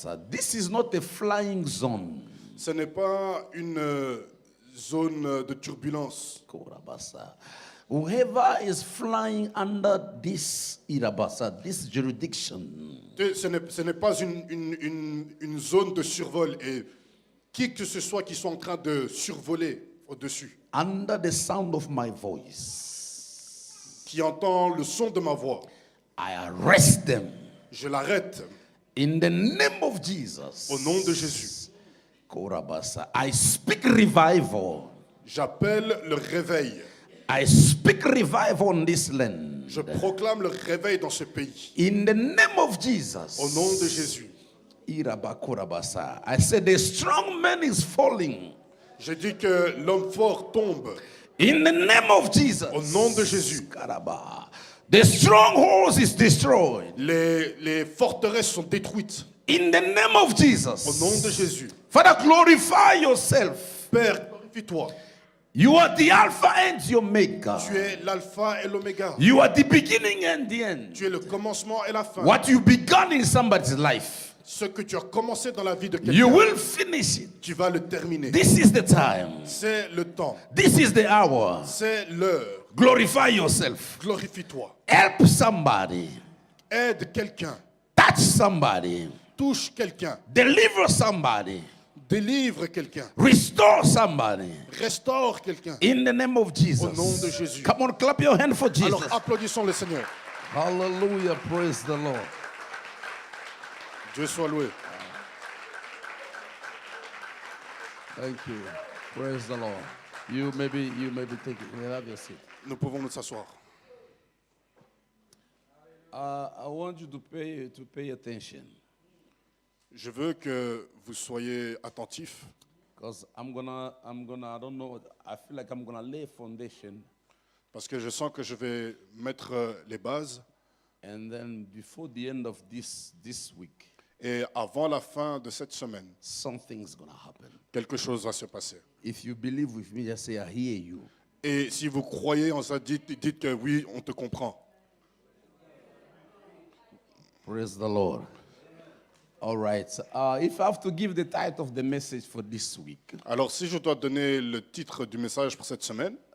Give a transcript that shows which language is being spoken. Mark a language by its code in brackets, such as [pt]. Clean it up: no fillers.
[en] This is not a flying zone. [fr] Ce n'est pas une zone de turbulence. [en] Whoever is flying under this this jurisdiction, [fr] Ce n'est pas une zone de survol. Et qui que ce soit qui soit en train de survoler au-dessus, [en] under the sound of my voice, [fr] qui entend le son de ma voix, [en] I arrest them [fr] je l'arrête [en] in the name of Jesus. [fr] au nom de Jésus. [en] I speak revival. [fr] J'appelle le réveil. [en] I speak revival on this land. [fr] Je proclame le réveil dans ce pays. [en] In the name of Jesus. [fr] Au nom de Jésus. [en] I said the strong man is falling. [fr] Je dis que l'homme fort tombe. [en] In the name of Jesus. [fr] Au nom de Jésus. [en] The stronghold is destroyed. [fr] Les forteresses sont détruites. [en] In the name of Jesus. [fr] Au nom de Jésus. [en] Father, glorify yourself. [fr] Père, glorifie-toi. [en] You are the Alpha and the Omega. [fr] Tu es l'alpha et l'oméga. [en] You are the beginning and the end. [fr] Tu es le commencement et la fin. [en] What you began in somebody's life, [fr] Ce que tu as commencé dans la vie de [en] you [fr] quelqu'un, [en] will finish it. [fr] tu vas le terminer. [en] This is the time. [fr] C'est le temps. [en] This is the hour. [fr] C'est l'heure. [en] Glorify yourself. [fr] Glorifie-toi. [en] Help somebody. [fr] Aide quelqu'un. [en] Touch somebody. [fr] Touche quelqu'un. [en] Deliver somebody. [fr] Délivre quelqu'un. [en] Restore somebody. [fr] Restaure quelqu'un. [en] In the name of Jesus. [fr] Au nom de Jésus. [en] Come on, clap your hand for Jesus. [fr] Alors applaudissons le Seigneur. [en] Hallelujah, praise the Lord. [fr] Dieu soit loué. [en] Thank you. Praise the Lord. You maybe take it. You have your seat. [fr] Nous pouvons nous asseoir. [en] I want you to pay attention, [fr] Je veux que vous soyez attentifs [en] because I don't know, I feel like I'm gonna lay a foundation, [fr] parce que je sens que je vais mettre les bases [en] and then before the end of this week, [fr] et avant la fin de cette semaine, [en] something's gonna happen. [fr] quelque chose va se passer. [en] If you believe with me, just say, I hear you. [fr] Et si vous croyez en ça, dites que oui, on te comprend. [en] Praise the Lord. All right. If I have to give the title of the message for this week, [fr] Alors si je dois donner le titre du message pour cette semaine,